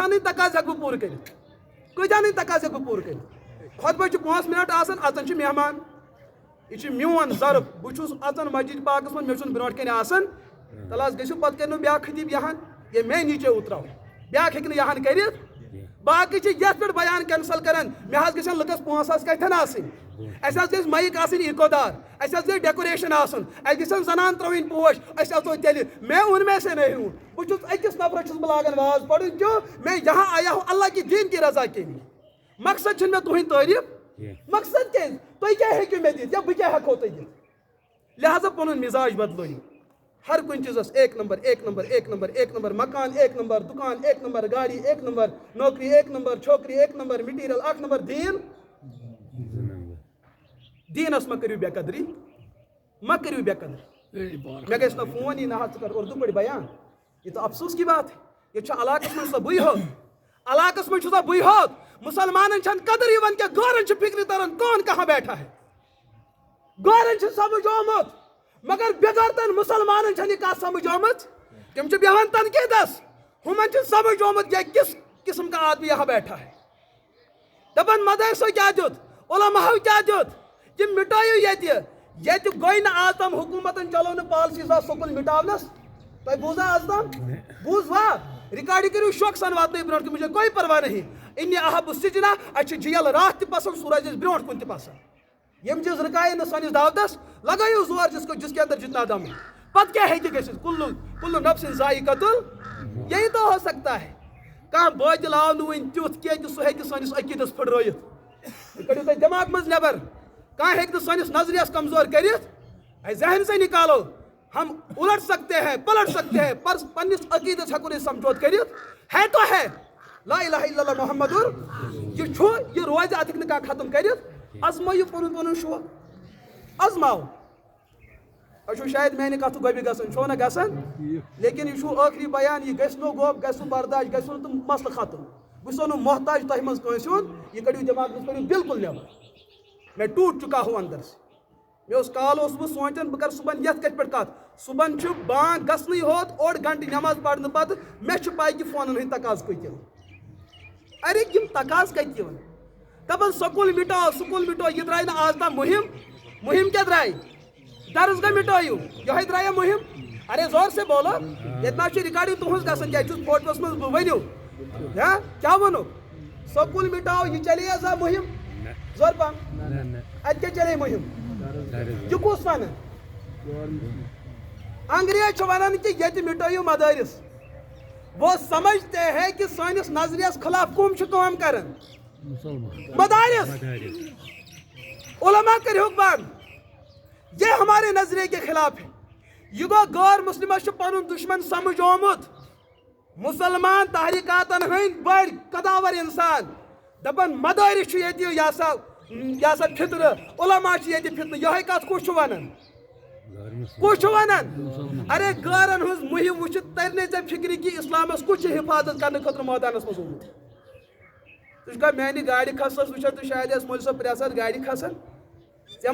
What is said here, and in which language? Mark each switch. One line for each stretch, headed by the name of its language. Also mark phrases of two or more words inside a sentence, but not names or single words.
Kashmiri: ٲخر گنٹس کۭتہانٕے تقاضہٕ ہٮ۪کہٕ بہٕ پوٗرٕ کٔرِتھ. کۭتیاہ نہٕ تقاضہٕ ہٮ۪کہٕ بہٕ پوٗرٕ کٔرِتھ خۄطبہٕ چھِ 5 مِنٹ آسان اژان چھِ مہمان یہ چھُ میون ضرب بہٕ چھُس اژان مسجد پاکس منٛز مےٚ چھُنہٕ برونٛٹھ کَنۍ آسان تَلہٕ حظ گٔژھِو پَتہٕ کٔرِنو بیٛاکھ خطیٖب یہان
Urdu: یا میں نیٖچے اُتراو
Kashmiri: بیٛاکھ ہیٚکہِ نہٕ یہان کٔرِتھ باقٕے چھِ یَتھ پٮ۪ٹھ بیان کینسل کران مےٚ حظ گژھن لُکس پونٛسہٕ حظ کَتھٮ۪ن آسٕنۍ اَسہِ حظ گژھِ مایِک آسٕنۍ ایٖکو دار اَسہِ حظ گژھِ ڈیکوریشن آسُن اَسہِ گژھن زنان ترٛاوٕنۍ پوش أسۍ اژو تیٚلہِ
Urdu: میں ان میں سے نہیں ہوں
Kashmiri: بہٕ چھُس أکِس نفرس چھُس بہٕ لاگان واز پَرُن
Urdu: کیوں میں یہاں آیا ہوں اللہ کی دین کی رضا کے لیے
Kashmiri: مقصد چھُنہٕ مےٚ تُہٕنٛدۍ تعریٖف مقصد کیٛازِ تُہۍ کیٛاہ ہیٚکِو مےٚ دِتھ یا بہٕ کیٛاہ ہٮ۪کو تۄہہِ دِتھ لہٰذا پنُن مِزاج بدلٲیِو ہر کُنہِ چیٖزس 1 نمبر 1 نمبر 1 نمبر 1 نمبر مکان 1 نمبر دُکان 1 نمبر گاڑی 1 نمبر نوکری 1 نمبر چھوکری 1 نمبر مٹیٖریل 1 نمبر دیٖن دیٖنس مہ کٔرِو بے قدری مہ کٔرِو بے قدری مےٚ گژھِ نہٕ فون یی نہ حظ ژٕ کر اردو پٲٹھۍ بیان
Urdu: یہ تو افسوس کی بات ہے
Kashmiri: ییٚتہِ چھُ علاقس منٛز سۄ بٕے ہوت علاقس منٛز چھُ سۄ بٕے ہوت مسلمانن چھنہٕ قدر یِوان کینٛہہ گورن چھِ فکرِ تران
Urdu: کون کہاں بیٹھا ہے
Kashmiri: گورن چھُ سمجھ آمُت مگر بغٲرتن مسلمانن چھنہٕ یہِ کتھ سمجھ آمٕژ تِم چھِ بیٚہوان تنقیٖدس ہُمن چھُ سمجھ آمُت
Urdu: یہ کس قسم کا آدمی یہاں بیٹھا ہے
Kashmiri: دپان مدرسو کیٛاہ دیُت علماہو کیٛاہ دیُت یہِ مٹٲیِو ییٚتہِ گوٚے نہٕ آز تام حکوٗمتن چلو نہٕ پالسی زا سکوٗل مٹاونس تۄہہِ بوٗزا آز تام بوٗزوا رِکاڈِنٛگ کٔرِو شوقسان واتنٲیِو برونٛٹھ کُن
Urdu: مجھے کوئی پرواہ نہیں
Arabic: اِنہِ احب سِجنا
Kashmiri: اَسہِ چھُ جیل راتھ تہِ پسنٛد سُہ روزِ اَسہِ برونٛٹھ کُن تہِ پسنٛد یِم چیٖز رُکایے نہٕ سٲنِس دعوتس لگٲیِو زور
Urdu: جس کے اندر جتنا دم ہے
Kashmiri: پتہٕ کیٛاہ ہیٚکہِ گٔژھِتھ
Arabic: کُلُ نفسِن ذائقۃ
Urdu: یہی تو ہو سکتا ہے
Kashmiri: کانٛہہ بٲتِل آو نہٕ وُنہِ تیُتھ کینٛہہ کہِ سُہ ہیٚکہِ سٲنِس عقیٖدس پھٕٹرٲیِتھ یہِ کٔڑِو تُہۍ دٮ۪ماغ منٛز نٮ۪بر کانٛہہ ہیٚکہِ نہٕ سٲنِس نظریس کمزور کٔرِتھ اَسہِ
Urdu: ذہن سے نکالو ہم الٹ سکتے ہیں پلٹ سکتے ہیں
Kashmiri: پر پننس عقیدس ہیٚکو نہٕ سمجھوت کٔرِتھ
Urdu: ہے تو ہے
Arabic: لا الہ الا اللہ محمد
Kashmiri: یہ چھُ یہ روزِ اتھ ہیٚکہِ نہٕ کانٛہہ ختم کٔرِتھ ازمٲیِو پنُن پنُن شوق ازماو تۄہہِ چھُو شاید میانہِ کتھٕ گۄبہِ گژھان چھو نہ گژھان لیکن یہ چھُ ٲخری بیان یہ گژھِ نہٕ گوب گژھِ نہٕ برداش گژھِ نہٕ تہٕ مسلہٕ ختم بہٕ چھُسو نہٕ محتاج تۄہہِ منٛز کٲنٛسہِ ہُنٛد یہِ کٔڑِو دٮ۪ماغ منٛز کٔڑِو بالکل نٮ۪بر
Urdu: میں ٹوٹ چُکا ہوں اندر سے
Kashmiri: مےٚ اوس کال اوسُس بہٕ سونٛچان بہٕ کرٕ صُبحن یتھ کتھِ پٮ۪ٹھ کتھ صُبحن چھُ بانٛگ گژھنٕے ہوت اوٚڑ گنٹہٕ نٮ۪ماز پرنہٕ پتہٕ مےٚ چھُ پاے کہِ فونن ہٕنٛدۍ تقاضہٕ کۭتۍ یِوان ارے یِم تقاضہٕ کتہِ یِوان دپان سکوٗل مٹاو یہِ درٛاے نہٕ آز تام مُہم کیٛاہ درٛاے درسگاہ مٹٲیِو یِہوے درٛایا مُہم
Urdu: ارے زور سے بولو
Kashmiri: ییٚتہِ نہ چھُ رِکاڈِنٛگ تُہٕنٛز گژھان کیٛاہ چھُس فوٹوس منٛز بہٕ ؤنِو کیٛاہ ووٚنُکھ سکوٗل مٹاو یہِ چلے حظ مُہم زور پہم اَتہِ کیٛاہ چلے مُہم یہ کُس ونان انگریز چھِ ونان کہ ییٚتہِ مٹٲیِو مدارس
Urdu: وہ سمجھتے ہیں کہ
Kashmiri: سٲنِس نظریس خلاف کم چھِ کٲم کران مدارس علماء کٔرۍہوکھ بنٛد
Urdu: یہ ہمارے نظریے کے خلاف ہے
Kashmiri: یہ گوٚو غٲر مسلمس چھُ پنُن دُشمن سمجھ آمُت مسلمان تحریکاتن ہٕنٛدۍ بٔڑۍ قداور انسان دپان مدارس چھُ ییٚتہِ یہ سا فطرٕ علماء چھِ ییٚتہِ فطرٕ یِہوے کتھ کُس چھُ ونان کُس چھُ ونان ارے غٲرن ہٕنٛز مُہم وٕچھِتھ ترِ نہٕ ژےٚ فکرِ کہِ اسلامس کُس چھُ حفاظت کرنہٕ خٲطرٕ مٲدانس منٛز آمُت ژٕ چھُکھا میانہِ گاڑِ کھسنس وٕچھان تہٕ شاید ٲسۍ مولوی صٲب پرٛٮ۪تھ ساتہٕ گاڑِ کھسان ژےٚ